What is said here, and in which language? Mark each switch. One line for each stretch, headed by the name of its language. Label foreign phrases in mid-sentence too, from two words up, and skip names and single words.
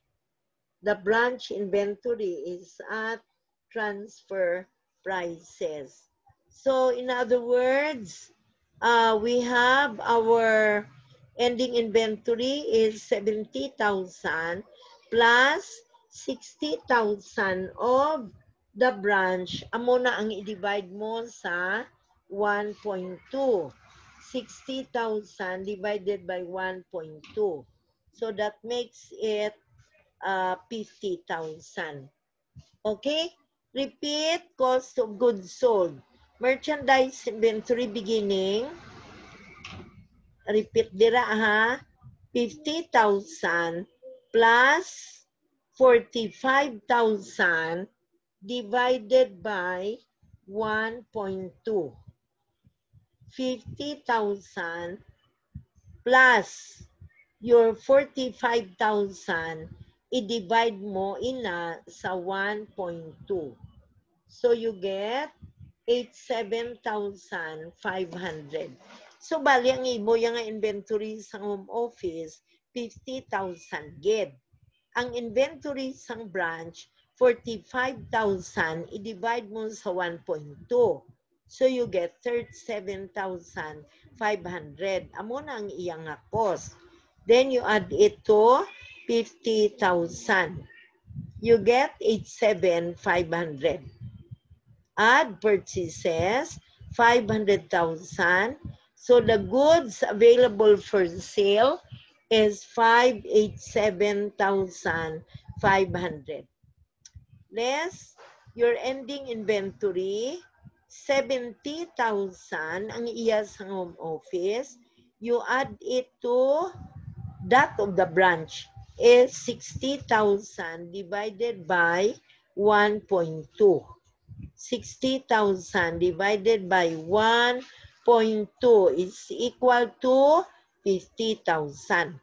English: The branch inventory is at transfer prices. So in other words, we have our ending inventory is 70,000 plus 60,000 of the branch.
Hiligaynon: Amo na ang i-divide mo sa 1.2.
English: 60,000 divided by 1.2. So that makes it 50,000. Okay? Repeat cost of goods sold. Merchandise inventory beginning. Repeat
Hiligaynon: dira ha.
English: 50,000 plus 45,000 divided by 1.2.
Hiligaynon: 50,000 plus your 45,000, i-divide mo ina sa 1.2.
English: So you get 87,500.
Hiligaynon: So bali ang imo yung inventory sa
English: home office,
Hiligaynon: 50,000 gid. Ang inventory sa branch, 45,000, i-divide mo sa 1.2.
English: So you get 37,500.
Hiligaynon: Amo na ang iyang
English: cost. Then you add it to 50,000. You get 87,500. Add purchases, 500,000. So the goods available for sale is 587,500. Less your ending inventory, 70,000
Hiligaynon: ang iya sa
English: home office. You add it to that of the branch is 60,000 divided by 1.2. 60,000 divided by 1.2 is equal to 50,000.